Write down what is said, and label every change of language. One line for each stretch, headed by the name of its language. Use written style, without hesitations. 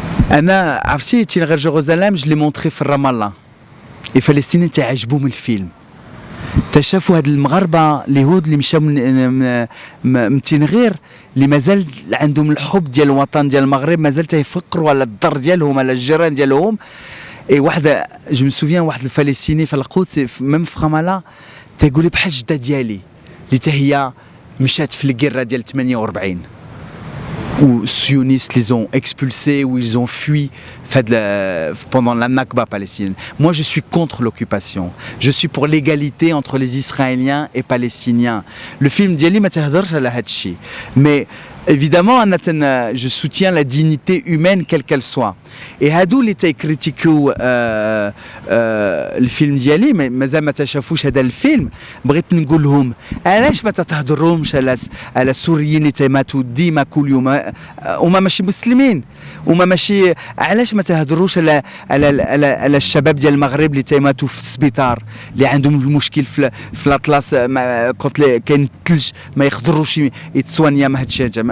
Arabic: انا عرفتي تينغير جيروزاليم جو لي مونتري في رام الله اي فلسطين تعجبهم الفيلم تشافوا هاد المغاربه اليهود اللي مشاو من تينغير اللي مازال عندهم الحب ديال الوطن ديال المغرب مازال تيفكروا على الدار ديالهم على الجيران ديالهم اي واحد جو مي سوفيان واحد الفلسطيني في القدس ميم في رماله تيقول لي بحال جده ديالي اللي حتى هي مشات في الكيره ديال 48
French: où sionistes les ont expulsés, où ils ont fui pendant la Nakba palestinienne. Moi, je suis contre l'occupation. Je suis pour l'égalité entre les Israéliens et Palestiniens. Le film
Arabic: Diali ma tahdarch ala hadchi.
French: Mais évidemment, je soutiens la dignité humaine quelle qu'elle soit.
Arabic: Et hadou اللي تيكريتيكيو الفيلم ديالي مازال ما تشافوش هذا الفيلم بغيت نقول لهم علاش ما تهضروهمش على السوريين اللي تيماتوا ديما كل يوم هما ماشي مسلمين وما ماشي علاش ما تهضروش على الشباب ديال المغرب اللي تيماتوا في السبيطار اللي عندهم المشكل في الاطلس كنت كاين الثلج ما يقدروش يتسوانيا مع هادشي